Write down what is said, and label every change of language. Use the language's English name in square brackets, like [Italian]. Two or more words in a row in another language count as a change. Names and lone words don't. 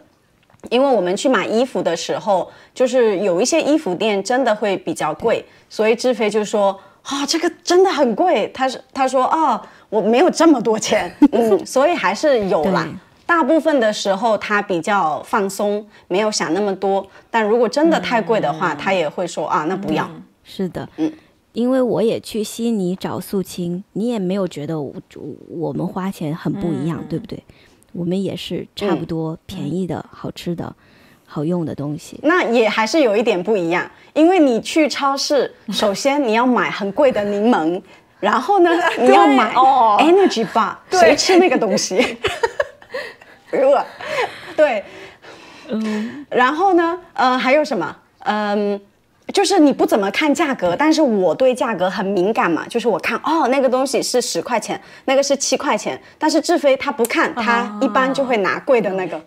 [Chinese] 因為我們去買衣服的時候，就是有一些衣服店真的會比較貴，所以志飛就說這個真的很貴。他說我沒有這麼多錢，所以還是有啦。大部分的時候他比較放鬆，沒有想那麼多。但如果真的太貴的話，他也會說那不要。是的，因為我也去悉尼找素清，你也沒有覺得我們花錢很不一樣，對不對？我們也是差不多便宜的、好吃的、好用的東西。那也還是有一點不一樣，因為你去超市，首先你要買很貴的檸檬，然後呢，你要買 [English] Energy Bar， [Chinese] 誰吃那個東西？對，然後呢，還有什麼？就是你不怎麼看價格，但是我對價格很敏感嘛，就是我看那個東西是10塊錢，那個是7塊錢，但是志飛他不看，他一般就會拿貴的那個。